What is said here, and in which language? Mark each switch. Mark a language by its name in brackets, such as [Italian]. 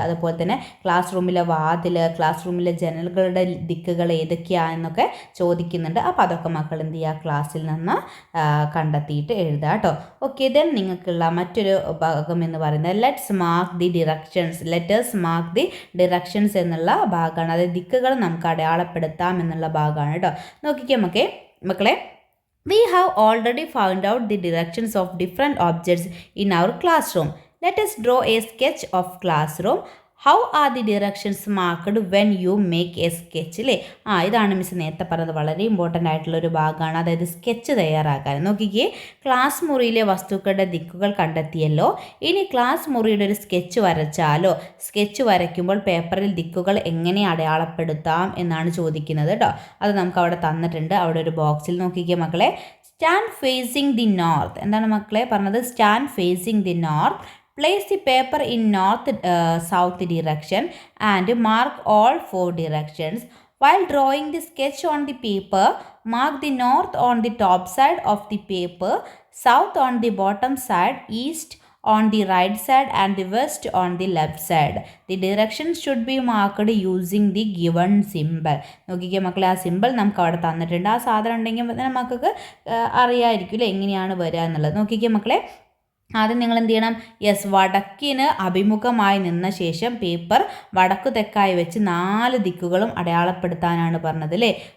[Malayalam] അതുപോലെ തന്നെ ക്ലാസ് റൂമിലെ വാതിൽ, ക്ലാസ് റൂമിലെ ജനലുകളുടെ ദിക്കുകൾ ഏതൊക്കെയാണെന്നൊക്കെ ചോദിക്കുന്നുണ്ട്. അപ്പോൾ അതൊക്കെ മക്കൾ എന്ത് ചെയ്യുക? ക്ലാസ്സിൽ നിന്ന് കണ്ടെത്തിയിട്ട് എഴുതുക കേട്ടോ. ഓക്കെ, ദെൻ നിങ്ങൾക്കുള്ള മറ്റൊരു ഭാഗം ഭാഗം എന്ന് പറയുന്നത്. [English] let's mark the directions [Malayalam] എന്നുള്ള ഭാഗമാണ്. അതായത് ദിക്കുകൾ നമുക്ക് അടയാളപ്പെടുത്താം എന്നുള്ള ഭാഗമാണ് കേട്ടോ. നോക്കിക്കേ മക്കളെ, [English] we have already found out the directions of different objects in our classroom. Let us draw a sketch of classroom. How are the directions marked when you make a sketch? [Malayalam] അല്ലേ, ഇതാണ് മിസ് നേരത്തെ പറഞ്ഞത്, വളരെ important ആയിട്ടുള്ളൊരു ഭാഗമാണ്. അതായത് sketch തയ്യാറാക്കാൻ. നോക്കിക്കേ, ക്ലാസ് മുറിയിലെ വസ്തുക്കളുടെ ദിക്കുകൾ കണ്ടെത്തിയല്ലോ. ഇനി ക്ലാസ് മുറിയുടെ ഒരു സ്കെച്ച് വരച്ചാലോ? സ്കെച്ച് വരയ്ക്കുമ്പോൾ പേപ്പറിൽ ദിക്കുകൾ എങ്ങനെ അടയാളപ്പെടുത്താം എന്നാണ് ചോദിക്കുന്നത് കേട്ടോ. അത് നമുക്ക് അവിടെ തന്നിട്ടുണ്ട്. അവിടെ ഒരു ബോക്സിൽ നോക്കിക്കേ മക്കളെ, [English] Stand facing the north. [Malayalam] എന്താണ് മക്കളെ പറഞ്ഞത്? [English] Stand facing the north. Place the paper in north-south direction and mark all 4 directions. While drawing the sketch on the paper, mark the north on the top side of the paper, south on the bottom side, east on the right side and the west on the left side. The directions should be marked using the given symbol. [Malayalam] നോക്കിക്കേ മക്കളെ, ആ simple നമുക്ക് അവിടെ തന്നിട്ടുണ്ട്. ആ സാധനം ഉണ്ടെങ്കിൽ നമുക്ക് അറിയാമായിരിക്കും അല്ലേ എങ്ങനെയാണ് വരിക എന്നുള്ളത്. നോക്കിക്കേ മക്കളെ, ആദ്യം നിങ്ങൾ എന്ത് ചെയ്യണം? വടക്കിന് അഭിമുഖമായി നിന്ന ശേഷം പേപ്പർ വടക്കു തെക്കായി വെച്ച് 4 ദിക്കുകളും അടയാളപ്പെടുത്താനാണ് പറഞ്ഞത് അല്ലേ.